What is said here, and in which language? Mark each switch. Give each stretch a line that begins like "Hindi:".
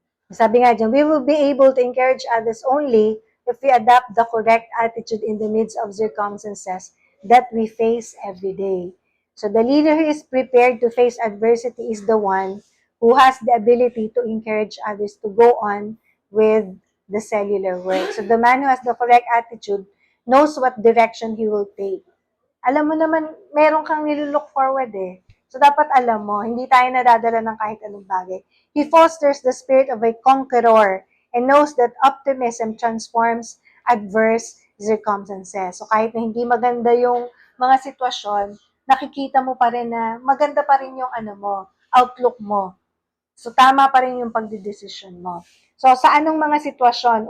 Filipino: Sabi nga dyan,
English: we will be able to encourage others only if we adopt the correct attitude in the midst of circumstances that we face every day. So the leader who is prepared to face adversity is the one who has the ability to encourage others to go on with the cellular work. So the man who has the correct attitude knows what direction he will take.
Filipino: Alam mo naman, meron kang nilook forward eh. So, dapat alam mo, hindi tayo nadadala ng kahit anong bagay.
English: He fosters the spirit of a conqueror and knows that optimism transforms adverse circumstances.
Filipino: So, kahit na hindi maganda yung mga sitwasyon, nakikita mo pa rin na maganda pa rin yung outlook mo. So, tama pa rin yung pagdidesisyon mo. So, sa anong mga sitwasyon?